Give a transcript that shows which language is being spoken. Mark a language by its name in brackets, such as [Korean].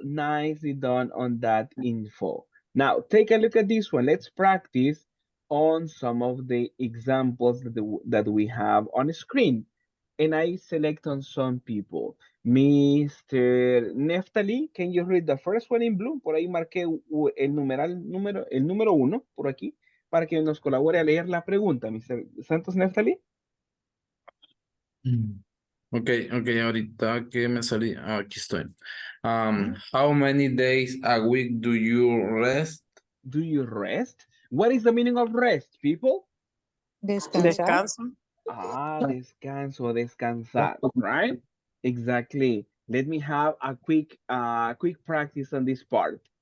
[English] Nicely done on that info. Now, take a look at this one. Let's practice on some of the examples that we have on the screen. And I select on some people. Mr. Neftali, can you read the first one in blue? [Spanish] Por ahí marqué el número uno, por aquí, para que nos colabore a leer la pregunta, Mr. Santos Neftali. Mm. Ok, ahorita que me salí, aquí estoy. [English] How many days a week do you rest? Do you rest? What is the meaning of rest, people? [Spanish] Descansar. Ah, descanso, descansar, [English] right? Exactly. Let me have a quick practice on this part.